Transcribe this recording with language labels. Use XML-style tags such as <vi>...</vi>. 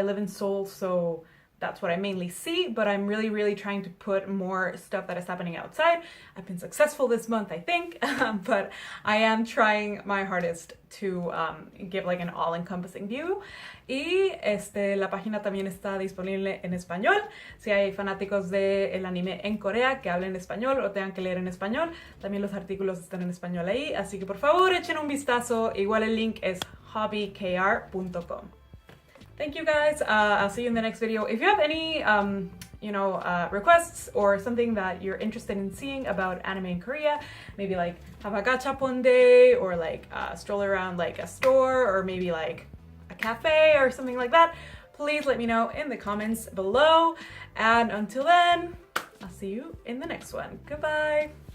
<en>I live in Seoul, so that's what I mainly see, but I'm really trying to put more stuff that is happening outside. I've been successful this month, I think, but I am trying my hardest to give like an all-encompassing view.</en> <es>Y la página también está disponible en español. Si hay fanáticos del anime en Corea que hablen español o tengan que leer en español, también los artículos están en español ahí, así que por favor echen un vistazo. Igual el link es hobbykr.com.</es> <en>Thank you guys. I'll see you in the next video. If you have any requests or something that you're interested in seeing about anime in Korea, maybe like have a gachapon day, or like stroll around like a store, or maybe like a cafe or something like that, please let me know in the comments below. And until then, I'll see you in the next one. Goodbye!</en>